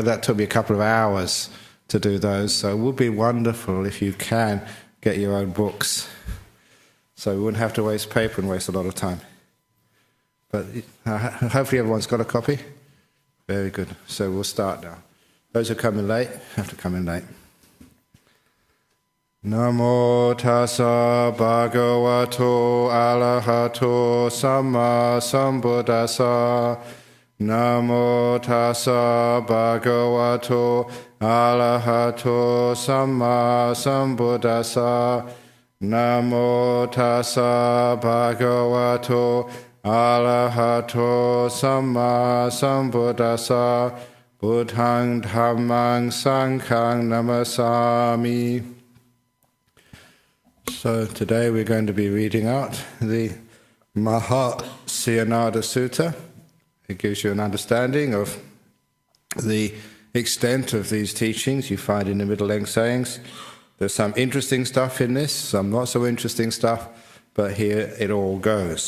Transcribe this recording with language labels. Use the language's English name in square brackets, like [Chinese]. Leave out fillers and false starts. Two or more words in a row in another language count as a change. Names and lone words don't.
[English] That took me a couple of hours to do those, so it would be wonderful if you can get your own books, so we wouldn't have to waste paper and waste a lot of time. But hopefully everyone's got a copy. Very good. So we'll start now. Those who come in late have to come in late. [Pali] Namo tassa bhagavato arahato samma sambuddhassa. Namo tassa bhagavato arahato samma sambuddhassa. Namo tassa bhagavato arahato samma sambuddhassa. Buddhaṃ dhammaṃ saṅgham namasami. [English] So today we're going to be reading out the Mahasihanada Sutta. It gives you an understanding of the extent of these teachings you find in the middle-length sayings. There's some interesting stuff in this, some not so interesting stuff, but here it all goes.